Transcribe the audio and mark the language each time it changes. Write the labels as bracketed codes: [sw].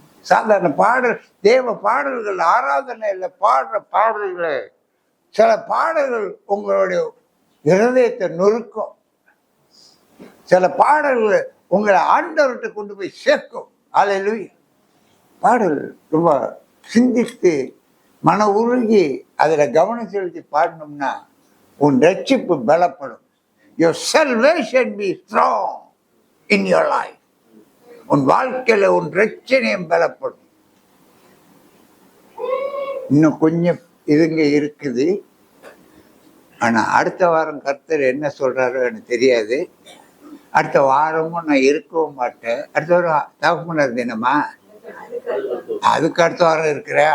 [ta] சாதாரண பாடல், தேவ பாடல்கள், ஆராதனையில பாடுற பாடல்கள், சில பாடல்கள் உங்களுடைய இருதயத்தை நொறுக்கும். சில பாடல்கள் உங்களை ஆண்டவர்கிட்ட கொண்டு போய் சேர்க்கும். ஹல்லேலூயா. பாடல் ரொம்ப சிந்தித்து மன உருகி அதுல கவனம் செலுத்தி பாடணும்னா உன் ரட்சிப்பு பலப்படும். [en] Your salvation be strong in your life. [ta] உன் வாழ்க்கையில உன் ரட்சணியம் பலப்படும். இன்னும் கொஞ்சம் இதுங்க இருக்குது. ஆனா அடுத்த வாரம் கர்த்தர் என்ன சொல்றாரோ எனக்கு தெரியாது. அடுத்த வாரமும் நான் இருக்கவும் மாட்டேன். அடுத்த வாரம் தகப்பனர் தினமா, அதுக்கு அடுத்த வாரம் இருக்கிறேன்.